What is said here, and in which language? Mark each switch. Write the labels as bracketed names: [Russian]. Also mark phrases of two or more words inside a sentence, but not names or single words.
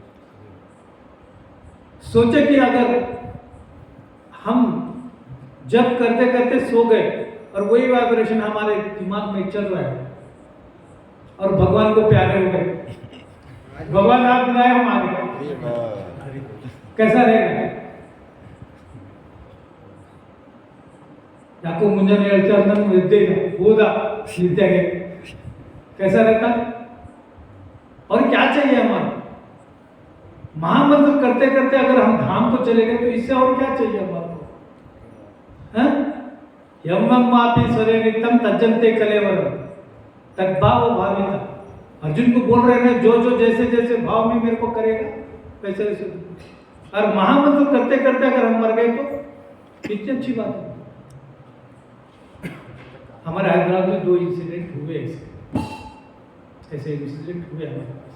[Hindi] सोचे कि अगर हम जब करते करते सो गए और वही वाइब्रेशन हमारे दिमाग में चल रहा है और भगवान को प्यारे हो गए, भगवान आप बुलाए, हम आ गए, कैसा रहेगा? [Kannada] ಯಾಕೋ ಮುಂಜಾನೆ ಹೇಳ್ತಾರೆ ನಾನು ಎದ್ದೆ ಇಲ್ಲ, ಹೋದ ನಿದ್ದೆಗೆ, [Hindi] कैसा रहता? और क्या चाहिए हमारा? महामंत्र करते करते अगर हम धाम को चले गए तो इससे और क्या चाहिए हमारे को? हैं? [Sanskrit] यम मापी स्वरे नित्यम तज्जनते कलेवर तद्भाव भाविता। [Hindi] अर्जुन को बोल रहे हैं, जो जो जैसे जैसे भाव में मेरे को करेगा वैसे वैसे। और महामंत्र करते करते अगर हम मर गए तो कितनी अच्छी बात है। हमारे हैदराबाद में 2 इंसिडेंट हुए ऐसे इंसिडेंट हुए हमारे पास।